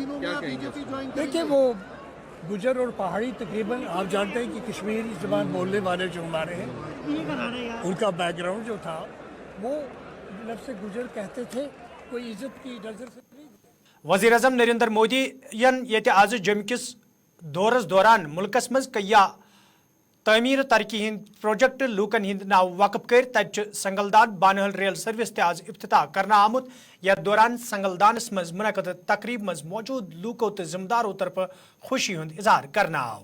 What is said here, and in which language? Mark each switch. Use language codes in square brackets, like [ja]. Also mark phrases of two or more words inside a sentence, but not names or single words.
[hi] देखिए, वो गुजर और पहाड़ी तकरीबन आप जानते हैं कि कश्मीरी ज़बान बोलने वाले जो हमारे हैं उनका बैकग्राउंड जो था वो लफ्ज़ गुजर कहते थे, कोई इज्जत की नजर से नहीं। [ks] वज़ीर आज़म नरेंद्र मोदी ये आज जम्मू किस दौरस दौरान मुल्कस मज कया तमीर तरक्की हिंद प्रोजेक्ट लूकन हिंद नाव वक़फ कर तत संगलदान बानहल [en] rail service [ks] ते आज इफ्तिताह करना आमुत। यथ दौरान संगलदानस मज मुनक़द तकरीब मज मौजूद लूको तो जिम्मेदारों तरफ खुशी हुंद इजहार करना आव।